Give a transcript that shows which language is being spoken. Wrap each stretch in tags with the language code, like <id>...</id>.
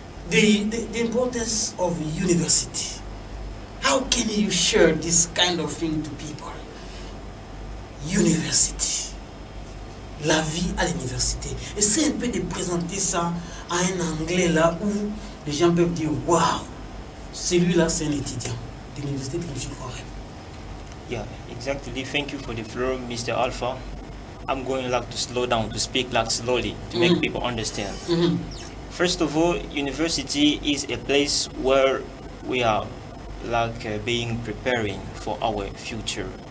<en>The importance of university. How can you share this kind of thing to people?</en> <fr>University. La vie à l'université. Essayez un peu de présenter ça à un anglais là où les gens peuvent dire waouh, celui-là c'est un étudiant de l'université de Corrèze.</fr> <en>Yeah, exactly. Thank you for the floor, Mr. Alpha. I'm going to slow down, to speak slowly, to make people understand. First of all, university is a place where we are being preparing for our future.</en>